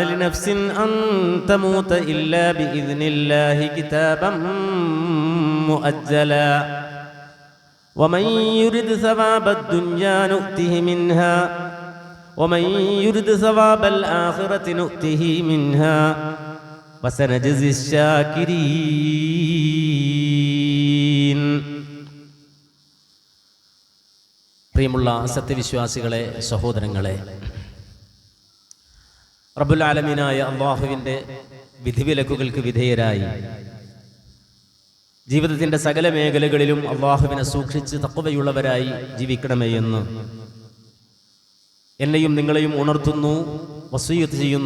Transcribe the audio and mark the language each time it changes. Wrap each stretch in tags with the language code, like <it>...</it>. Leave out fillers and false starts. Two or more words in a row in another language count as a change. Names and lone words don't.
<ar>لنفس أن تموت إلا بإذن الله كتابا مؤجلا ومن يرد ثواب الدنيا نؤته منها ومن يرد ثواب الآخرة نؤته منها وسنجزي الشاكرين.</ar> <ml>പ്രിയമുള്ള സത്യവിശ്വാസികളെ, സഹോദരങ്ങളെ,</ml> <ar>رب العالمين</ar> <ml>അല്ലാഹുവിൻ്റെ വിധിവിലക്കുകൾക്ക് വിധേയരായി ജീവിതത്തിൻ്റെ സകല മേഖലകളിലും അല്ലാഹുവിനെ സൂക്ഷിച്ച് തഖ്വയുള്ളവരായി ജീവിക്കണമേ എന്ന് എന്നെയും നിങ്ങളെയും ഉണർത്തുന്നു, വസിയ്യത്ത് ചെയ്യുന്നു.</ml>